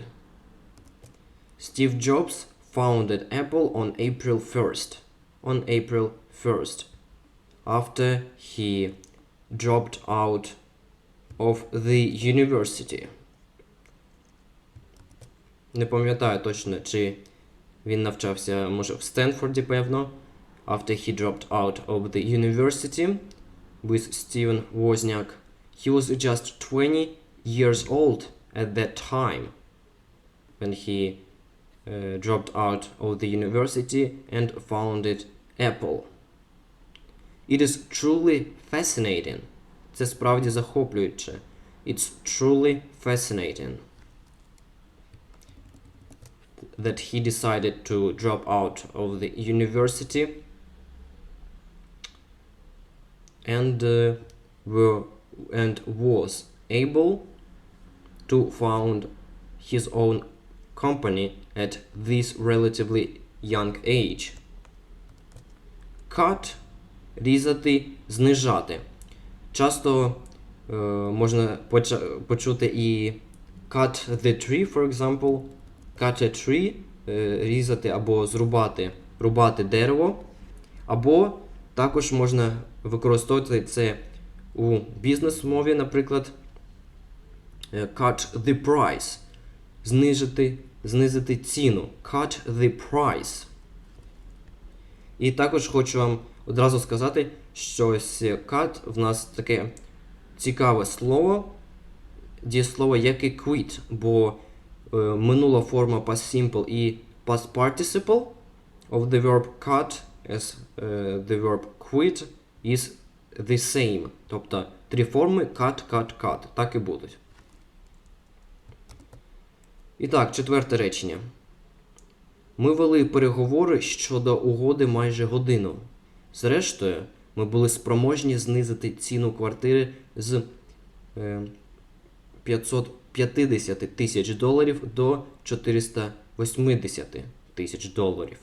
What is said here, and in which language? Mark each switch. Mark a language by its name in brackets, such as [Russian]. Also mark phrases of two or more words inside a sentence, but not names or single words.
[English] Steve Jobs founded Apple on April 1st. On April 1st. After he dropped out of the university. [Ukrainian] Не пам'ятаю точно, чи він навчався, може, в Стенфорді, певно, [English] after he dropped out of the university with Steven Wozniak. He was just 20 years old at that time when he dropped out of the university and founded Apple. It is truly fascinating. [Ukrainian] Це справді захоплююче. [English] It's truly fascinating that he decided to drop out of the university and was able to found his own company at this relatively young age. Cut – [Ukrainian] різати, знижати. Часто можна почути і [English] cut the tree, for example. Cut a tree – [Ukrainian] різати або зрубати, рубати дерево. Або також можна використовувати це у бізнес-мові, наприклад, [English] cut the price – [Ukrainian] знизити ціну. [English] Cut the price. [Ukrainian] І також хочу вам одразу сказати, що ось cut в нас таке цікаве слово, дієслово, як і quit, бо минула форма [English] past simple [Ukrainian] і [English] past participle of the verb cut as the verb quit is the same. [Ukrainian] Тобто три форми cut. Так і будуть. І так, четверте речення. Ми вели переговори щодо угоди майже годину. Зрештою, ми були спроможні знизити ціну квартири з 550 тисяч доларів до 480 тисяч доларів.